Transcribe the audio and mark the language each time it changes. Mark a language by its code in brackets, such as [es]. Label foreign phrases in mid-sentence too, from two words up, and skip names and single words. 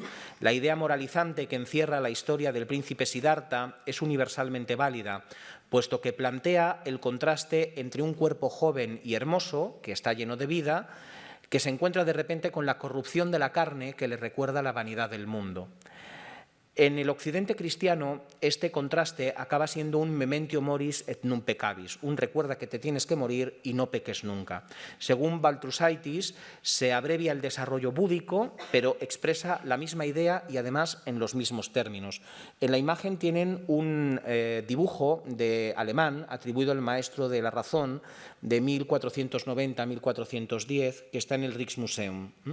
[es] La idea moralizante que encierra la historia del príncipe Siddhartha es universalmente válida, puesto que plantea el contraste entre un cuerpo joven y hermoso, que está lleno de vida, que se encuentra de repente con la corrupción de la carne que le recuerda la vanidad del mundo. En el occidente cristiano, este contraste acaba siendo un [la] memento moris et non peccabis, [es] un recuerda que te tienes que morir y no peques nunca. Según Baltrusaitis, se abrevia el desarrollo búdico, pero expresa la misma idea y además en los mismos términos. En la imagen tienen un dibujo de alemán atribuido al maestro de la razón de 1490 a 1410, que está en el Rijksmuseum.